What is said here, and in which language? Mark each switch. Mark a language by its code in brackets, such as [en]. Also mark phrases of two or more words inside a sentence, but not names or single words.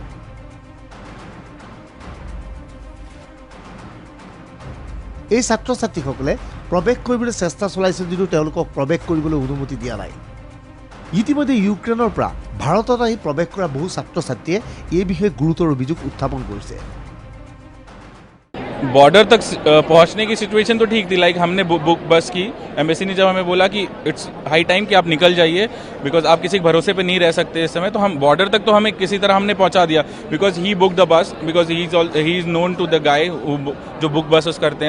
[as] এই ছাত্ৰ ছাত্ৰীসকলে প্ৰৱেশ কৰিবলৈ চেষ্টা চলাইছিল যদিও তেওঁলোকক প্ৰৱেশ কৰিবলৈ অনুমতি দিয়া নাই। ইতিমধ্যে ইউক্ৰেইনৰ পৰা ভাৰতত আহি প্ৰৱেশ কৰা বহু ছাত্ৰ ছাত্ৰীয়ে এই বিষয়ে গুৰুতৰ অভিযোগ উত্থাপন কৰিছে। [hi] बॉर्डर तक पहुंचने की सिचुएशन तो ठीक थी, लाइक हमने [en] book bus [hi] की। एम्बेसी ने जब हमें बोला कि [en] it's high time [hi] कि आप निकल जाइए बिकॉज आप किसी भरोसे पे नहीं रह सकते इस समय, तो हम बॉर्डर तक तो हमें किसी तरह हमने पहुंचा दिया [en] because he booked the bus, because he is known to the guy [hi] जो [en] book buses [hi] करते हैं।